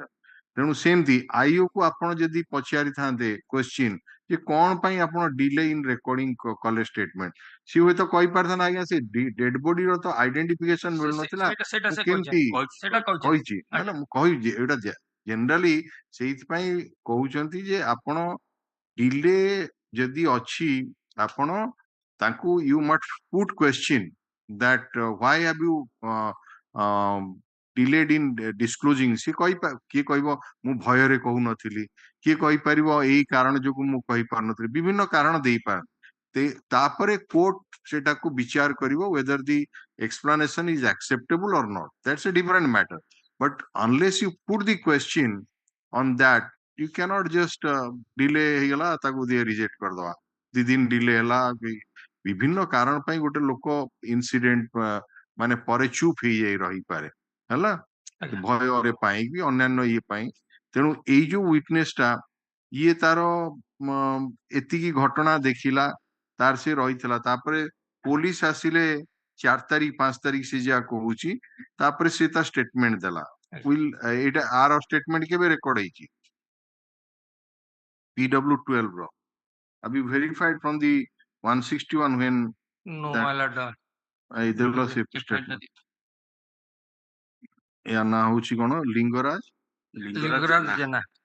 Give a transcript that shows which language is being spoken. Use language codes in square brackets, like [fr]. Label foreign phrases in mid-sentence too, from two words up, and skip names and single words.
[or] ତେଣୁ ସେମିତି ଆଇଓ କୁ ଆପଣ ଯଦି ପଚାରିଥାନ୍ତେ କ୍ୱେଶ୍ଚିନ୍ ଯେ କଣ ପାଇଁ ଆପଣ [en] delay in recording [or] କଲେ ଷ୍ଟେଟମେଣ୍ଟ, ସିଏ ହୁଏତ କହିପାରିଥାନ୍ତା ଆଜ୍ଞା ସେ [en] dead bodyର [or] ତ ଆଇଡେଣ୍ଟିଫିକେସନ ମିଳୁନଥିଲା, ସେଇଟା ସେ କେମିତି ସେଇଟା କହିଛି ନା ନା ମୁଁ କହିଛି ଏଇଟା ଜେନେରାଲି ସେଇଥିପାଇଁ କହୁଛନ୍ତି ଯେ ଆପଣ ଡିଲେ ଯଦି ଅଛି ଆପଣ ତାଙ୍କୁ [en] you must put question that why have you delayed in disclosing। [or] କିଏ କହିବ ମୁଁ ଭୟରେ କହୁନଥିଲି, କିଏ କହିପାରିବ ଏଇ କାରଣ ଯୋଗୁ ମୁଁ କହିପାରୁନଥିଲି, ବିଭିନ୍ନ କାରଣ ଦେଇପାରନ୍ତି, ତାପରେ କୋର୍ଟ ସେଟାକୁ ବିଚାର କରିବ [en] whether the explanation is acceptable or not, that's a different matter, but unless you put the question on that you cannot just delay [or] ହେଇଗଲା ତାକୁ ରିଜେକ୍ଟ କରିଦବା, 2 ଦିନ ଡିଲେ ହେଲା, ବିଭିନ୍ନ କାରଣ ପାଇଁ ଗୋଟେ ଲୋକ ଇନସିଡେଣ୍ଟ ମାନେ ପରେ ଚୁପ ହେଇଯାଇ ରହିପାରେ, ହେଲା, ଭୟରେ ପାଇଁ କି ଅନ୍ୟାନ୍ୟ ଇଏ ପାଇଁ। ତେଣୁ ଏଇ ଯୋଉ ୱିଟନେସ ଟା ଇଏ ତାର ଏତିକି ଘଟଣା ଦେଖିଲା, ତାର ସେ ରହିଥିଲା, ତାପରେ ପୋଲିସ ଆସିଲେ 4 ତାରିଖ 5 ତାରିଖ ସେ ଯାହା କହୁଛି, ତାପରେ ସେ ତା ଷ୍ଟେଟମେଣ୍ଟ ଦେଲା। ଏଇଟା ଆର ଷ୍ଟେଟମେଣ୍ଟ କେବେ ରେକର୍ଡ ହେଇଛି? [en] PW12 ର have you verified from the 161 when No, that my lord. [or] ଦେଲ ସେ statement? ୟା ନାଁ ହଉଛି କଣ? ଲିଙ୍ଗରାଜ Linguraj Jena.